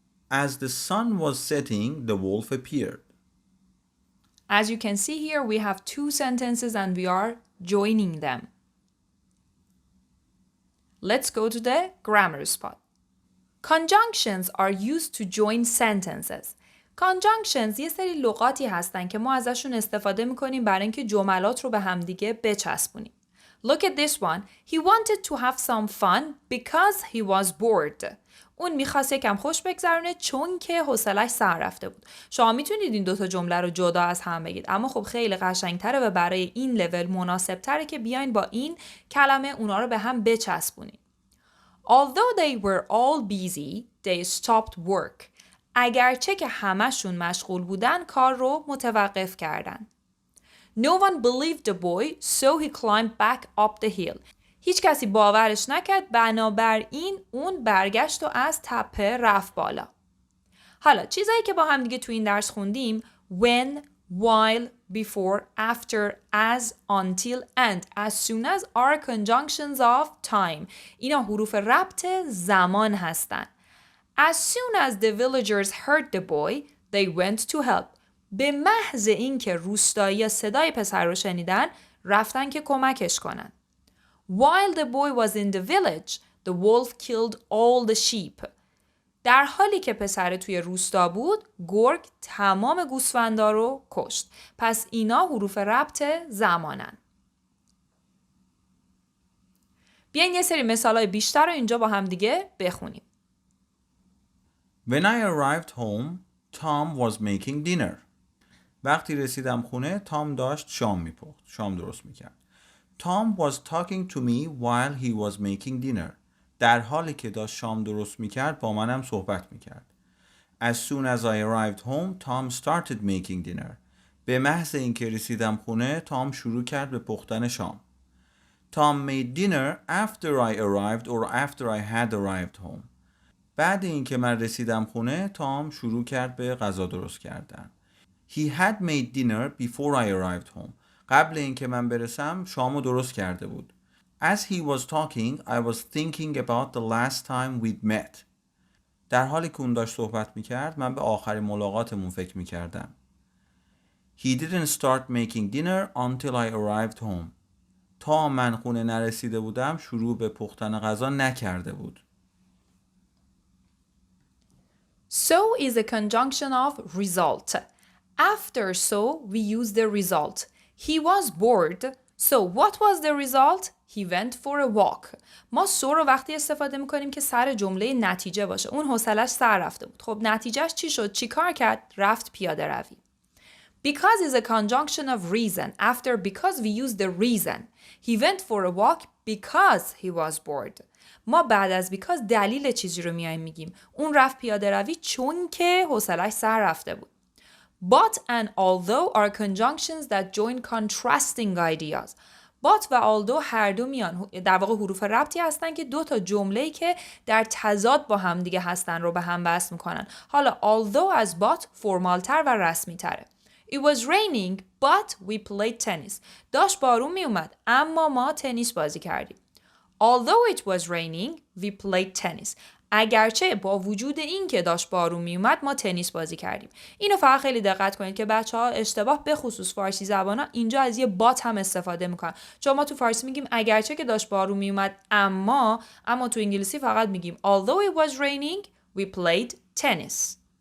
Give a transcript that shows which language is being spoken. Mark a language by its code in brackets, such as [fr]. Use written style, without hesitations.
[en] As the sun was setting, the wolf appeared. As you can see here, we have 2 sentences and we are joining them. Let's go to the grammar spot. Conjunctions are used to join sentences. [fa] Conjunctions یه سری لغاتی هستن که ما ازشون استفاده میکنیم برای اینکه جملات رو به همدیگه بچسبونیم. [en] Look at this one. He wanted to have some fun because he was bored. [fa] اون میخواست یکم خوش بگذرونه چون که حوصله‌اش سر رفته بود. شما میتونید این دوتا جمله رو جدا از هم بگید، اما خب خیلی قشنگتره و برای این لول مناسبتره که بیاین با این کلمه اونا رو به هم بچسبونید. [en] Although they were all busy, they stopped work. [fa] اگرچه که همشون مشغول بودن، کار رو متوقف کردن. [en] No one believed the boy, so he climbed back up the hill. [fa] هیچ کسی باورش نکرد، بنابراین اون برگشت و از تپه رفت بالا. حالا چیزایی که با هم دیگه تو این درس خوندیم: [en] when, while, before, after, as, until, and, as soon as are conjunctions of time. [fa] اینا حروف ربط زمان هستن. [en] As soon as the villagers heard the boy, they went to help. [fa] به محض اینکه روستایی‌ها صدای پسر رو شنیدن، رفتن که کمکش کنن. [en] While the boy was in the village, the wolf killed all the sheep. [fa] در حالی که پسر توی روستا بود، گرگ تمام گوسفندا رو کشت. پس اینا حروف ربط زمانن. بیاین یه سری مثالای بیشتر رو اینجا با هم دیگه بخونیم. [en] When I arrived home, Tom was making dinner. [fa] وقتی رسیدم خونه، تام داشت شام درست میکرد. [en] Tom was talking to me while he was making dinner. [fa] در حالی که داشت شام درست میکرد با منم صحبت میکرد. [en] As soon as I arrived home, Tom started making dinner. [fa] به محض اینکه رسیدم خونه، تام شروع کرد به پختن شام. [en] Tom made dinner after I arrived or after I had arrived home. [fa] بعد اینکه من رسیدم خونه، تام شروع کرد به غذا درست کردن. [en] He had made dinner before I arrived home. [fa] قبل اینکه من برسم شامو درست کرده بود. [en] As he was talking, I was thinking about the last time we'd met. [fa] در حالی که اون داشت صحبت میکرد، من به آخرین ملاقاتمون فکر میکردم. [en] He didn't start making dinner until I arrived home. [fa] تا من خونه نرسیده بودم شروع به پختن غذا نکرده بود. [en] So is a conjunction of result. After so, we use the result. He was bored. So what was the result? He went for a walk. [fa] ما so رو وقتی استفاده میکنیم که سر جمله نتیجه باشه. اون حوصلش سر رفته بود. خب نتیجهش چی شد؟ چی کار کرد؟ رفت پیاده روی. [en] Because is a conjunction of reason. After because we use the reason. He went for a walk because he was bored. [fa] ما بعد از because دلیل چیزی رو میایم میگیم. اون رفت پیاده روی چون که حوصله‌اش سر رفته بود. [en] But and although are conjunctions that join contrasting ideas. [fa] But و although هر دو میان در واقع حروف ربطی هستن که دو تا جمله‌ای که در تضاد با هم دیگه هستن رو به هم وصل میکنن. حالا although از but فرمالتر و رسمی تره. [en] It was raining but we played tennis. [fa] داشت بارون می اومد اما ما تنیس بازی کردیم. [en] Although it was raining we played tennis. [fa] اگرچه با وجود این که داشت بارون می اومد ما تنیس بازی کردیم. اینو فقط خیلی دقت کنید که بچه‌ها اشتباه به خصوص فارسی زبانا اینجا از یه بات هم استفاده میکنن. چون ما تو فارسی میگیم اگرچه که داشت بارون می اومد اما تو انگلیسی فقط میگیم [en] although it was raining we played tennis.